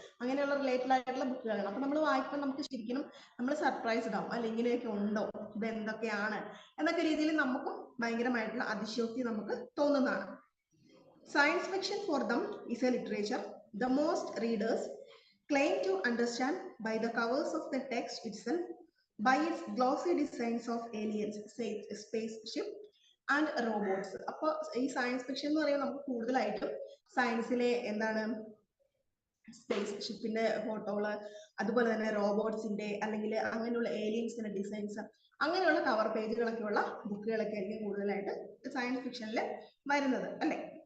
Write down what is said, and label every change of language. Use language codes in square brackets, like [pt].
[ml] അങ്ങനെയുള്ള റിലേറ്റഡ് ആയിട്ടുള്ള ബുക്കുകളാണ്. അപ്പൊ നമ്മൾ വായിക്കുമ്പോൾ നമുക്ക് ശരിക്കും നമ്മൾ സർപ്രൈസ്ഡ് ആവും അല്ലെ. ഇങ്ങനെയൊക്കെ ഉണ്ടോ, ഇത് എന്തൊക്കെയാണ് എന്നൊക്കെ രീതിയിൽ നമുക്കും ഭയങ്കരമായിട്ടുള്ള അതിശയോക്തി നമുക്ക് തോന്നുന്നതാണ്. [en] Science fiction for them is a literature the most readers claim to understand by the covers of the text itself, by its glossy designs of aliens, spaceship and robots. [ml] അപ്പോൾ ഈ സയൻസ് ഫിക്ഷൻ എന്ന് പറയുമ്പോൾ നമുക്ക് കൂടുതലായിട്ടും സയൻസിലെ എന്താണ് space ഷിപ്പിന്റെ ഫോട്ടോകള്, അതുപോലെ തന്നെ റോബോട്ട്സിന്റെ അല്ലെങ്കിൽ അങ്ങനെയുള്ള ഏലിയൻസിന്റെ ഡിസൈൻസ്, അങ്ങനെയുള്ള കവർ പേജുകളൊക്കെയുള്ള ബുക്കുകളൊക്കെ ആയിരിക്കും കൂടുതലായിട്ട് സയൻസ് ഫിക്ഷനിൽ വരുന്നത് അല്ലെ.